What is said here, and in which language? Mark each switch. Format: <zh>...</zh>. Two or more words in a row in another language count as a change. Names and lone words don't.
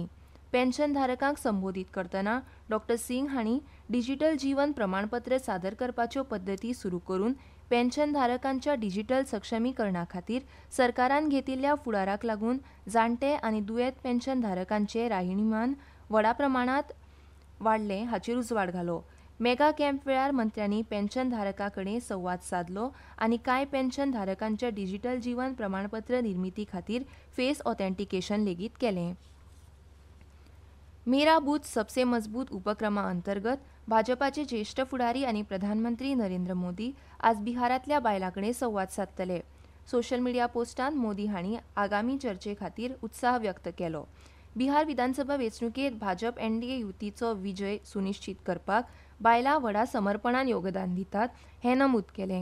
<kok>पेन्शन धारकांक संबोधीत करतना डॉ. सिंग हांणी डिजिटल जीवन प्रमाणपत्र सादर करपाच्यो पद्दती सुरू करून पेन्शन धारकांच्या डिजिटल सक्षमीकरणा खातीर सरकारान घेतिल्ल्या फुडाराक लागून जाणटे आनी दुयेंत पेन्शन धारकांचें राहणीमान व्हडा प्रमाणांत वाडलें हाचेर उजवाड घालो. मेगा कॅम्प वेळार मंत्र्यांनी पेन्शन धारकां कडेन संवाद साधलो आनी कांय पेन्शन धारकांच्या डिजिटल जीवन प्रमाणपत्र निर्मिती खातीर</kok> <en>face authentication</en> <kok>लेगीत केलें. मेरा बूथ सबसे मजबूत उपक्रमा अंतर्गत भाजपाचे ज्येष्ठ फुडारी आनी प्रधानमंत्री नरेंद्र मोदी आज बिहारांतल्या बायलां कडेन संवाद सादतले.</kok> <en>social media</en> <kok>पोस्टांत मोदी हांणी आगामी चर्चे खातीर उत्साह व्यक्त केलो. बिहार विधानसभा वेंचणुकेंत भाजप NDA युतीचो विजय सुनिश्चित करपाक बायलां व्हडा समर्पणान योगदान दितात हें नमूद केलें.</kok>